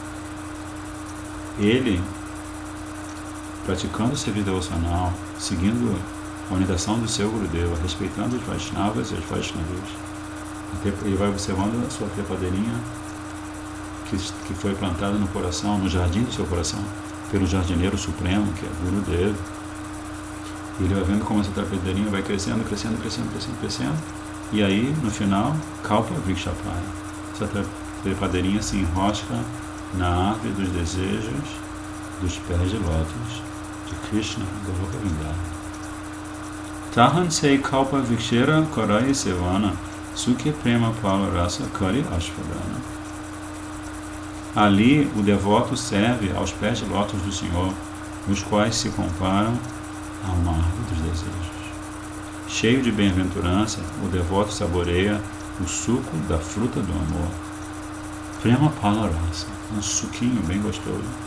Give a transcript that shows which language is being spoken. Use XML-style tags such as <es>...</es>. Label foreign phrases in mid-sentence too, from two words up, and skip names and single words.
<pt>Ele, praticando o serviço devocional, seguindo a orientação do seu Gurudeva, respeitando os Vaishnavas e as Vaishnavas, ele vai observando a sua trepadeirinha que foi plantada no coração, no jardim do seu coração, pelo jardineiro supremo, que é Gurudeva. E ele vai vendo como essa trepadeirinha vai crescendo, e aí, no final,</pt> <bn>কল্প বৃক্ষ পায়.</bn> <pt>Essa trepadeirinha se enrosca na árvore dos desejos dos pés de lótus de Krishna, Goloka Vrindavan.</pt> <bn>তাহাঁ সেই কল্প বৃক্ষের করে সেবন সুখে প্রেম ফল রস করে আস্বাদন.</bn> <pt>Ali o devoto serve aos pés de lótus do Senhor, os quais se comparam a uma árvore dos desejos. Cheio de bem-aventurança, o devoto saboreia o suco da fruta do amor.</pt> <bn>প্রেম ফল রস,</bn> <pt>um suquinho bem gostoso.</pt>